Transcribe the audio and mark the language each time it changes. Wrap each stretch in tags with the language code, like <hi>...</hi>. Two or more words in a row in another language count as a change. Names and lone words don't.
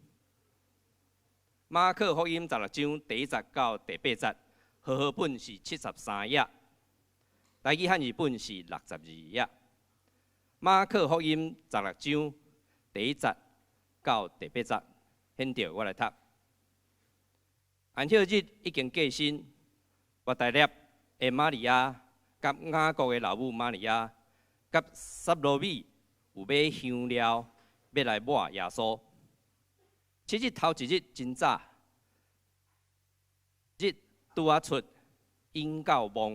<nan>马可福音16章第1节到第8节，和合本是73页。台语汉语本是62页。马可福音16章第1节到第8节，现着我来读。安息日已经过身，伯大尼的玛利亚、甲雅各的老母玛利亚、甲撒罗米有买香料，要来抹耶稣。7日头一日真早，日拄啊出，因到梦。</nan>